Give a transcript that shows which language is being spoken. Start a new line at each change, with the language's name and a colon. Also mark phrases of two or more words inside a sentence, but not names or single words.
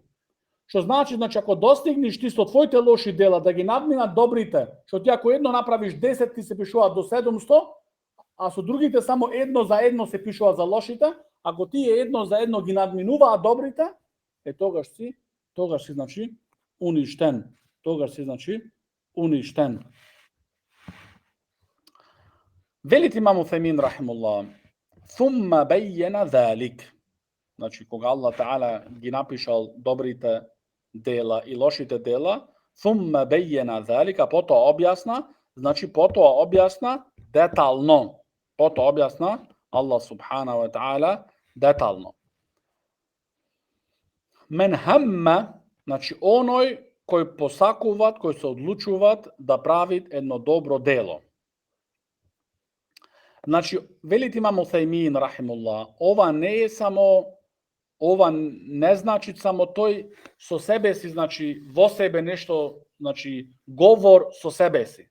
Macedonian: Што значи, ако достигнеш ти со твоите лоши дела да ги надминат добрите, што ти ако едно направиш 10, ти се пишуваат до 700, а со другите само едно за едно се пишуваат за лошите, ако тие едно за едно ги надминуваат добрите, тогаш си, значи, уништен. Тогаш си, значи, уништен. Велит имам Уфемин, рахимуллах,
Arabic: ثم بين ذلك.
Macedonian: Значи, кога Аллах Таала ги напишал добрите дела и лошите дела,
Arabic: ثم بين ذلك,
Macedonian: потоа објасна, значи потоа објасна детално. Потоа објасна Аллах
Arabic: سبحانه وتعالى
Macedonian: детално.
Arabic: من هم,
Macedonian: значи оној кој посакуваат, кој се одлучуваат да правит едно добро дело. Значи, велит имам Уфемин, рахимуллах, ова не значи само тој со себе си, значи во себе нешто, значи говор со себе си.